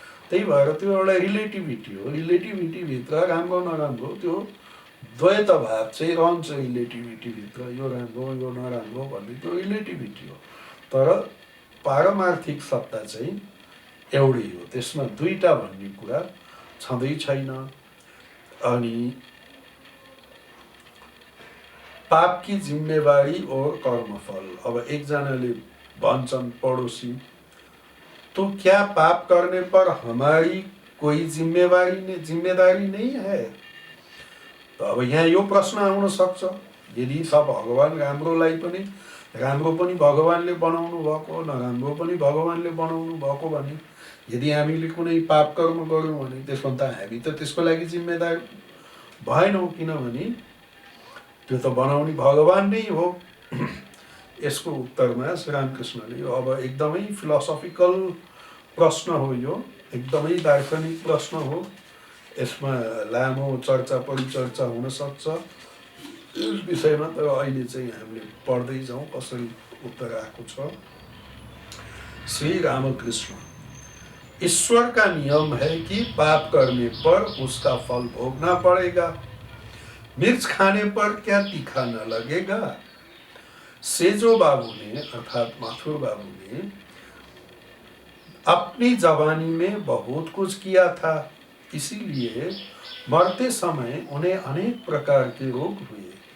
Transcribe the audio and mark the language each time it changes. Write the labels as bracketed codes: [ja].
[ne] त्यही भएर त्यो एउटा रिलेटिभिटी हो। रिलेटिभिटीभित्र राम्रो नराम्रो त्यो द्वैत भाव चाहिँ रहन्छ रिलेटिभिटीभित्र। यो राम्रो यो नराम्रो भन्ने त्यो रिलेटिभिटी हो। तर पारमार्थिक सत्ता चाहिँ एउटै हो, त्यसमा दुईटा भन्ने कुरा छँदै छैन। [hi] अनि पाप की जिम्मेवारी और कर्मफल। [ne] अब एकजनाले भन्छन् [hi] पड़ोसी, तो क्या पाप करने पर हमारी कोई जिम्मेदारी नहीं है? [ne] तो अब यहाँ यो प्रश्न आउन सक्छ, यदि सब भगवान राम्रोलाई पनि राम्रो पनि भगवानले बनाउनु भएको, नराम्रो पनि भगवानले बनाउनु भएको भने यदि हामीले कुनै पाप कर्म गर्यौँ भने त्यसमा त हामी त त्यसको लागि जिम्मेदार भएनौँ, किनभने त्यो त बनाउने भगवान नै हो। यसको उत्तरमा श्री रामकृष्णले अब एकदमै फिलोसोफिकल प्रश्न हो यो। एकदमै दार्शनिक प्रश्न हो। यसमा लामो चर्चा परिचर्चा हुन सक्छ यस विषयमा, तर अहिले चाहिँ हामीले पढ्दै जाउँ कसरी उत्तर आएको छ। [hi] श्री रामकृष्ण, ईश्वर का नियम है कि पाप करने पर उसका फल भोगना पड़ेगा। मिर्च खाने पर क्या तीखा न लगेगा। सेजो बाबू ने अर्थात माथुर बाबू ने अपनी जवानी में बहुत कुछ किया था, इसीलिए मरते समय उन्हें अनेक प्रकार के रोग हुए।